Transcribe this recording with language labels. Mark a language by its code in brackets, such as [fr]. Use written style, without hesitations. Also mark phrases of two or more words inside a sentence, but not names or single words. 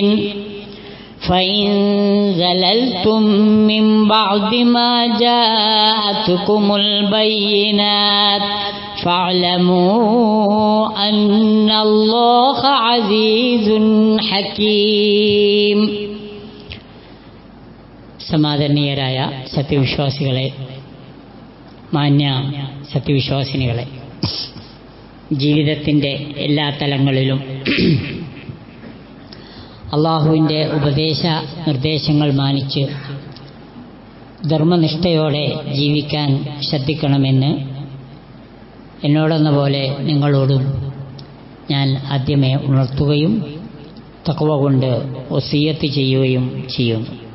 [ar] فإن زللتم من بعد ما جاءتكم البينات فاعلموا أن الله عزيز حكيم. [ml] സമാദരണീയരായ സത്യവിശ്വാസികളെ, മാന്യ സത്യവിശ്വാസിനികളെ, ജീവിതത്തിൻ്റെ എല്ലാ തലങ്ങളിലും അള്ളാഹുവിൻ്റെ ഉപദേശ നിർദ്ദേശങ്ങൾ മാനിച്ച് ധർമ്മനിഷ്ഠയോടെ ജീവിക്കാൻ ശ്രദ്ധിക്കണമെന്ന് എന്നോടെന്ന പോലെ നിങ്ങളോടും ഞാൻ ആദ്യമേ ഉണർത്തുകയും തഖ്വ കൊണ്ട് വസിയ്യത്ത് ചെയ്യുകയും ചെയ്യുന്നു.